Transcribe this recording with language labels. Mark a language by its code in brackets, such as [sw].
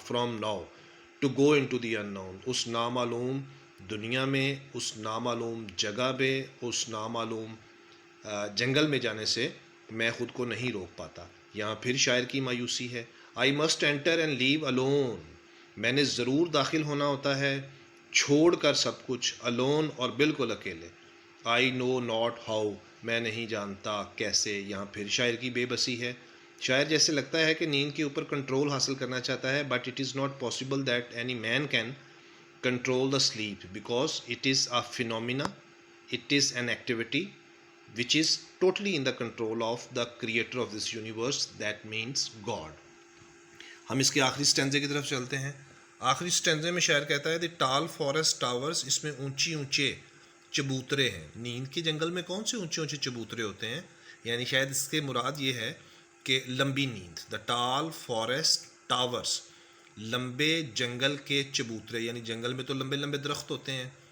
[en] from now to go into the unknown, [ur] اس نامعلوم دنیا میں، اس نامعلوم جگہ پہ، اس نامعلوم جنگل میں جانے سے میں خود کو نہیں روک پاتا. یہاں پھر شاعر کی مایوسی ہے. [en] I must enter and live alone, [ur] میں نے ضرور داخل ہونا ہوتا ہے چھوڑ کر سب کچھ، الون اور بالکل اکیلے. [en] I know not how, [ur] میں نہیں جانتا کیسے. یہاں پھر شاعر کی بے بسی ہے. شاعر جیسے لگتا ہے کہ نیند کے اوپر کنٹرول حاصل کرنا چاہتا ہے، [en] But it is not possible that any man can control the sleep because it is a phenomena, it is an activity which is totally in the control of the creator of this universe, that means God. [ur] ہم اس کے آخری سٹینزے کی طرف چلتے ہیں. آخری سٹینزے میں شاعر کہتا ہے [en] the tall forest towers, [ur] اس میں اونچی اونچے چبوترے ہیں. نیند کے جنگل میں کون سے اونچے اونچے چبوترے ہوتے ہیں؟ یعنی شاید اس کے مراد یہ ہے کہ لمبی نیند. [en] the tall forest towers, [ur] لمبے جنگل کے چبوترے، یعنی جنگل میں تو لمبے لمبے درخت ہوتے ہیں.